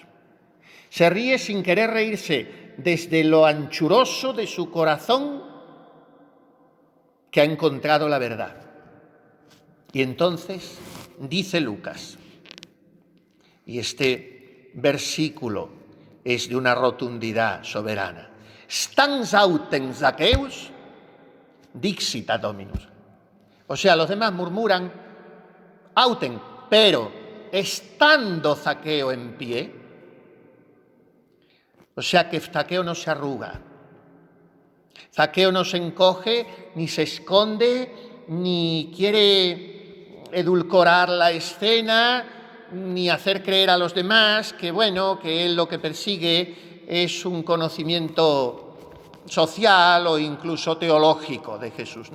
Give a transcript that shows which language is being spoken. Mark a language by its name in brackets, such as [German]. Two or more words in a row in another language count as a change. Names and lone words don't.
[Spanish] Se ríe sin querer reírse desde lo anchuroso de su corazón que ha encontrado la verdad. Y entonces dice Lucas, y este versículo es de una rotundidad soberana: [Latin] Stans autem Zaqueus dixit ad Dominus. [Spanish] O sea, los demás murmuran autem, pero estando Zaqueo en pie, o sea que Zaqueo no se arruga, Zaqueo no se encoge, ni se esconde, ni quiere edulcorar la escena, ni hacer creer a los demás que, bueno, que él lo que persigue es un conocimiento social o incluso teológico de Jesús.